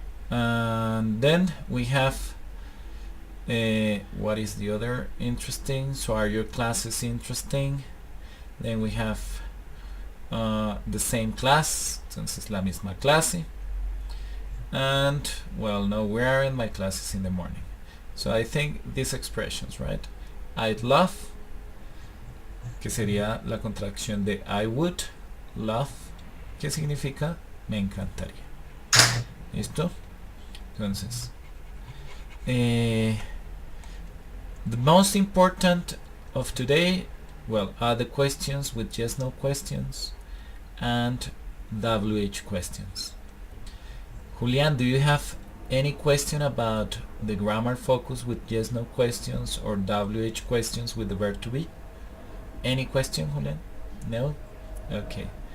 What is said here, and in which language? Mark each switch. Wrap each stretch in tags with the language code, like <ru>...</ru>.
<en>And then we have what is the other interesting? So are your classes interesting? Then we have the same class,</en> <es>entonces la misma clase.</es> <en>And well, no, we are in my classes in the morning. So I think these expressions, right? I'd love,</en> <es>que sería la contracción de</es> <en>I would love,</en> <es>que significa me encantaría. ¿Listo? Entonces,</es> <en>the most important of today, well, are the questions with yes no questions and WH questions. Julian, do you have any question about the grammar focus with yes no questions or WH questions with the verb to be? Any question, Julian? No? Okay.</en>